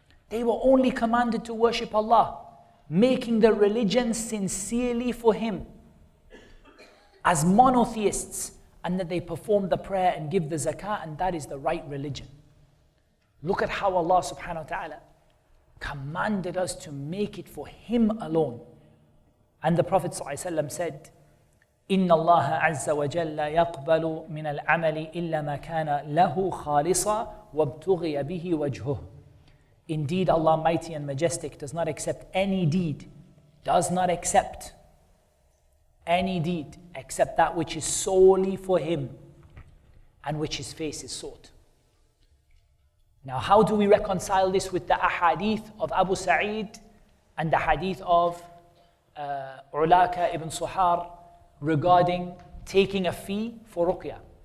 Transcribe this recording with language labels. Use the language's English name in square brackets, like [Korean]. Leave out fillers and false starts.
[English] They were only commanded to worship Allah, making the religion sincerely for Him, as monotheists, and that they perform the prayer and give the zakah, and that is the right religion. Look at how Allah subhanahu wa ta'ala commanded us to make it for Him alone. And the Prophet ﷺ said, [Arabic] إِنَّ اللَّهَ عَزَّ وَجَلَّ يَقْبَلُ مِنَ الْعَمَلِ إِلَّا مَا كَانَ لَهُ خَالِصًا وَابْتُغِيَ بِهِ وَجْهُهُ. [English] Indeed, Allah mighty and majestic does not accept any deed, does not accept any deed except that which is solely for Him and which His face is sought. Now, how do we reconcile this with the ahaadeeth of Abu Sa'id and the hadith of Ulaka ibn Suhar regarding taking a fee for ruqyah?